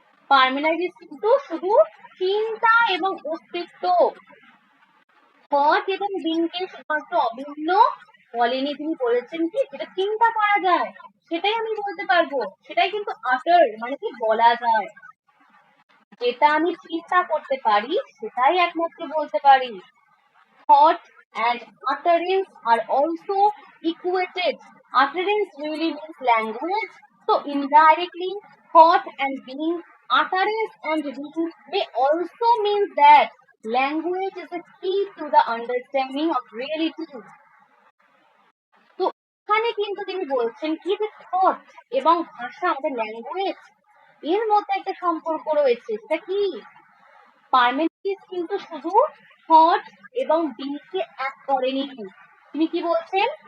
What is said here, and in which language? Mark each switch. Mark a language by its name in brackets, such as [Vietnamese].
[Bangla] পার্মেনাইডিস কিন্তু শুধু চিন্তা এবং অস্তিত্ব, থট এবং বিংকে শুধুমাত্র অভিন্ন বলেনি। তিনি বলেছেন কি, যেটা চিন্তা করা যায় সেটাই আমি বলতে পারবো, সেটাই কিন্তু আটার, মানে কি বলা যায়। যেটা আমি চিন্তা করতে পারি সেটাই একমাত্র বলতে পারি। [English] Thought and utterance are also equated. Utterance really means language. So indirectly, thought and being, utterance and being may also mean that language is a key to the understanding of reality. [Bangla] তো এখানে কিন্তু তিনি বলছেন কি, যে thought এবং ভাষা, আমাদের ল্যাঙ্গুয়েজ, এর মধ্যে একটা সম্পর্ক রয়েছে। সেটা কি? পার্মেনিডিস কিন্তু শুধু থট এবং বিংকে এক করেনি। তিনি কি বলছেন?